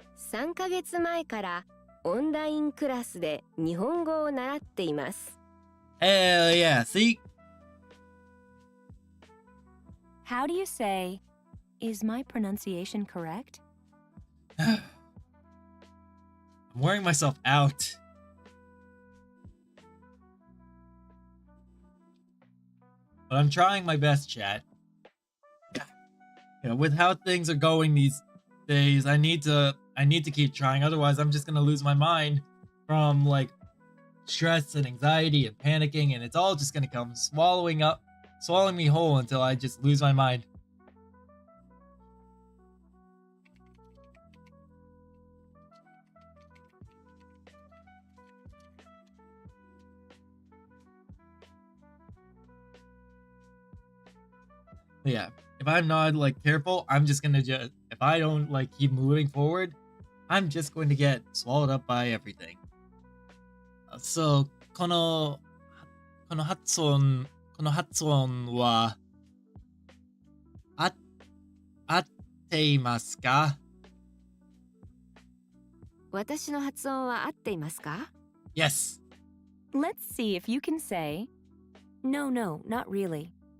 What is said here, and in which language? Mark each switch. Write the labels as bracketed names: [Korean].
[Japanese] 3ヶ月前からオンラインクラスで日本語を習っています。 [English] Hell yeah, see? How do you say, is my pronunciation correct? I'm wearing myself out. But I'm trying my best, chat. You know, with how things are going these days, I need to keep trying. Otherwise, I'm just gonna lose my mind from like stress and anxiety and panicking, and it's all just gonna come swallowing me whole until I just lose my mind. But yeah, if I'm not like careful, I'm just gonna if I don't like keep moving forward, I'm just going to get swallowed up by everything. [Japanese] So この発音は合っていますか？私の発音は合っていますか？ [English] Yes. Let's see if you can say, no, not really.